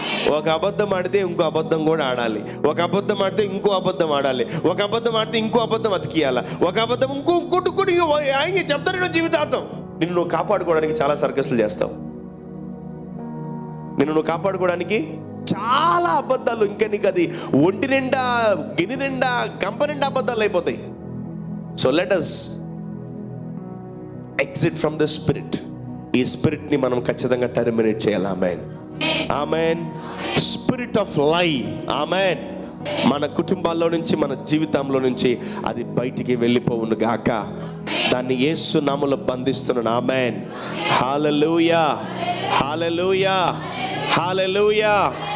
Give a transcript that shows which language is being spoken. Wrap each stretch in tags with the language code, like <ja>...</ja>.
<te>ఒక అబద్ధం ఆడితే ఇంకో అబద్ధం కూడా ఆడాలి, ఒక అబద్ధం ఆడితే ఇంకో అబద్ధం ఆడాలి, ఒక అబద్ధం ఆడితే ఇంకో అబద్ధం అతికియాలి, ఒక అబద్ధం ఇంకోటి చెప్తాను. జీవితాంతం నిన్ను నువ్వు కాపాడుకోవడానికి చాలా సర్కస్లు చేస్తావు. నిన్ను నువ్వు కాపాడుకోవడానికి చాలా అబద్ధాలు. ఇంకా నీకు అది ఒంటి నిండా, గిన్నె నిండా, గంప నిండా అబద్ధాలు అయిపోతాయి.</te> <en>So let us exit from the spirit.</en> <te>ఈ స్పిరిట్ ని మనం ఖచ్చితంగా టెర్మినేట్ చేయాలి. ఆమేన్, ఆమేన్. స్పిరిట్ ఆఫ్ లై, ఆమేన్, మన కుటుంబాల్లో నుంచి, మన జీవితంలో నుంచి అది బయటికి వెళ్ళిపోవును గాక. దాన్ని యేసు నామములో బంధిస్తున్నాను. ఆమేన్, హల్లెలూయా, హల్లెలూయా, హల్లెలూయా.</te>